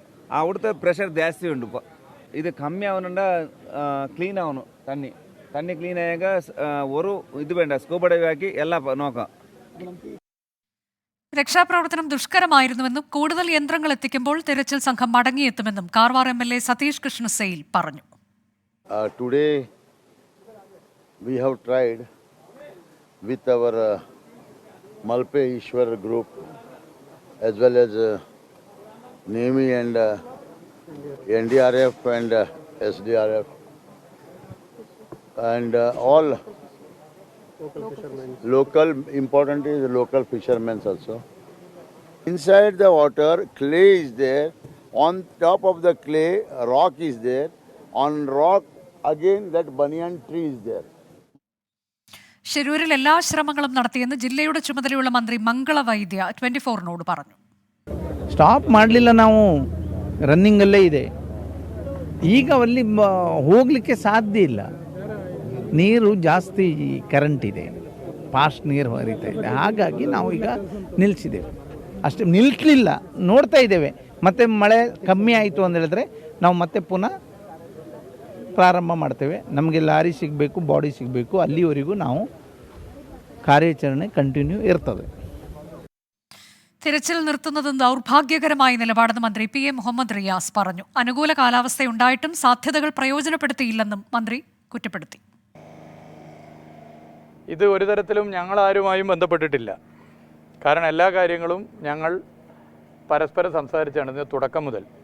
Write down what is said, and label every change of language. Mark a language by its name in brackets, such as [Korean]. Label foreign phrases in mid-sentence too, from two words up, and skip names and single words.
[Malayalam] അവിടുത്തെ പ്രഷർ ജാസ്തി ഉണ്ട്. ഇപ്പോൾ ഇത് കമ്മി ആവുന്നുണ്ട്. ക്ലീൻ ആവുന്നു. തണ്ണി ക്ലീൻ ആയാൽ ഒരു ഇത് വേണ്ട, [English] scuba dive [Malayalam] ആക്കി എല്ലാം നോക്കാം. രക്ഷാപ്രവർത്തനം ദുഷ്കരമായിരുന്നുവെന്നും കൂടുതൽ യന്ത്രങ്ങൾ എത്തിക്കുമ്പോൾ തിരച്ചിൽ സംഘം മടങ്ങിയെത്തുമെന്നും കാർവാർ MLA സതീഷ് കൃഷ്ണ സെയിൽ പറഞ്ഞു. [English] Today we have tried with our Malpe Ishwar group as well as Navy and NDRF and SDRF and all local, important is local fishermen also. Inside the water, clay is there. On top of the clay, rock is there. On rock, again that banyan tree is there. [Malayalam] ഷിരൂരിൽ എല്ലാ ശ്രമങ്ങളും നടത്തിയെന്ന് ജില്ലയുടെ ചുമതലയുള്ള മന്ത്രി മംഗള വൈദ്യ 24-നോട് പറഞ്ഞു. [Kannada] ಸ್ಟಾಪ್ ಮಾಡಲಿಲ್ಲ, ನಾವು ರನ್ನಿಂಗಲ್ಲೇ ಇದೆ. ಈಗ ಅಲ್ಲಿ ಹೋಗಲಿಕ್ಕೆ ಸಾಧ್ಯ ಇಲ್ಲ. ನೀರು ಜಾಸ್ತಿ ಕರೆಂಟ್ ಇದೆ, ಫಾಸ್ಟ್ ನೀರು ಹರಿತಾ ಇದೆ. ಹಾಗಾಗಿ ನಾವು ಈಗ ನಿಲ್ಲಿಸಿದ್ದೇವೆ. ಅಷ್ಟೇ, ನಿಲ್ಲಿಸಲಿಲ್ಲ, ನೋಡ್ತಾ ಇದ್ದೇವೆ. ಮತ್ತೆ ಮಳೆ ಕಮ್ಮಿ ಆಯಿತು ಅಂತ ಹೇಳಿದ್ರೆ ನಾವು ಮತ್ತೆ ಪುನಃ ಪ್ರಾರಂಭ ಮಾಡ್ತೇವೆ. ನಮಗೆ ಲಾರಿ ಸಿಗಬೇಕು, ಬಾಡಿ ಸಿಗಬೇಕು. ಅಲ್ಲಿವರೆಗೂ ನಾವು ಕಾರ್ಯಾಚರಣೆ ಕಂಟಿನ್ಯೂ ಇರ್ತದೆ. [Malayalam] തിരച്ചിൽ നിർത്തുന്നത് ദൗർഭാഗ്യകരമായ നിലപാടെന്ന് മന്ത്രി PM മുഹമ്മദ് റിയാസ് പറഞ്ഞു. അനുകൂല കാലാവസ്ഥയുണ്ടായിട്ടും സാധ്യതകൾ പ്രയോജനപ്പെടുത്തിയില്ലെന്നും മന്ത്രി കുറ്റപ്പെടുത്തി. ഇത് ഒരു തരത്തിലും ഞങ്ങളാരുമായും ബന്ധപ്പെട്ടിട്ടില്ല. കാരണം എല്ലാ കാര്യങ്ങളും ഞങ്ങൾ പരസ്പരം സംസാരിച്ചാണ് ഇതിന് തുടക്കം മുതൽ.